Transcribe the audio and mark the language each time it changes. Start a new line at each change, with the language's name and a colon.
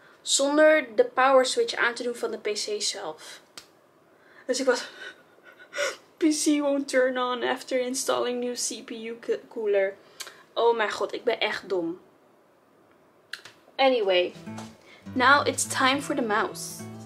Dutch: Zonder de power switch aan te doen van de PC zelf. Dus ik was...
English: PC won't turn on after installing new CPU cooler.
Dutch: Oh mijn god, ik ben echt dom. Anyway.
English: Now it's time for the mouse.